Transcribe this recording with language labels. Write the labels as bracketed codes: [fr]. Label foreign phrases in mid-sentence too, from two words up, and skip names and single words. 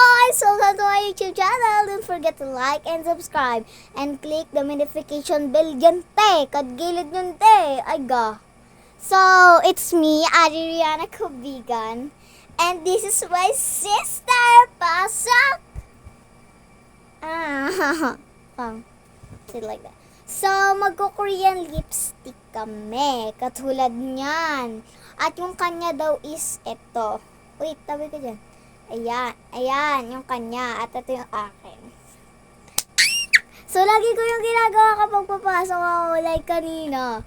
[en] guys! Welcome to my YouTube channel. Don't forget to like and subscribe and click the notification bell [tl] yan te. Kadgilid yun te. Ay ga. [en] So, it's me, Adriana Kubigan. And this is my sister, Pasok. Say like that. So, [tl] magko-Korean lipstick kami. Katulad niyan. At yung kanya daw is ito. Wait, tabi ka dyan. Ayan, yung kanya. At ito yung akin. So, lagi ko yung ginagawa kapag papasok ako like kanina.